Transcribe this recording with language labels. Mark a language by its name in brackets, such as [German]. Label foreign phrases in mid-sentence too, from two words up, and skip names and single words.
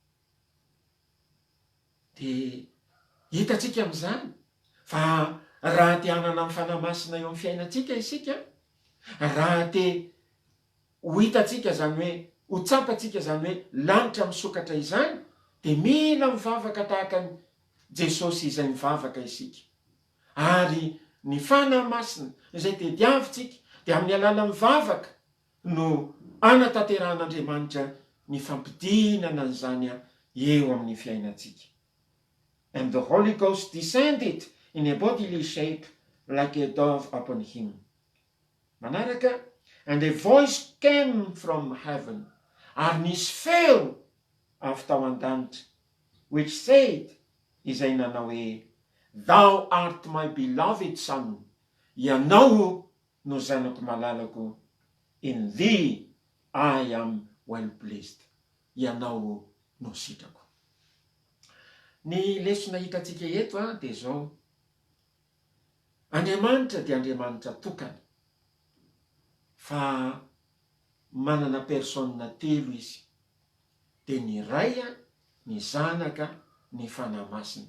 [Malagasy] Dia hitatsika amin'izany fa raha te hanana ny fanahy masina eo amin'ny fiainatsika isika, raha te ho hitatsika zany hoe ho tsapatsika zany hoe lanitra misokatra izany, dia mila mivavaka tahaka ny Jesosy izay mivavaka isika. Ary ny fanahy masina izay tediavitsika dia amin'ny alala mivavaka no anatanteran'Andriamanitra ny fampidinana an'izany eo amin'ny fiainatsika. [English] And the Holy Ghost descended in a bodily shape like a dove upon him. Manaraka, and a voice came from heaven, [Malagasy] ary nisy feo avy tao an-danitra, [English] which said, [Malagasy] izay nanao hoe, [English] thou art my beloved son, [Malagasy] ianao no zanako malalako, [English] in thee I am well pleased, [Malagasy] ianao no sitrako. Ny lesona hitatsika eto dia zao, Andriamanitra dia Andriamanitra tokana, fa manana persona telo izy, dia ny ray, ny zanaka, ny fanahy masina.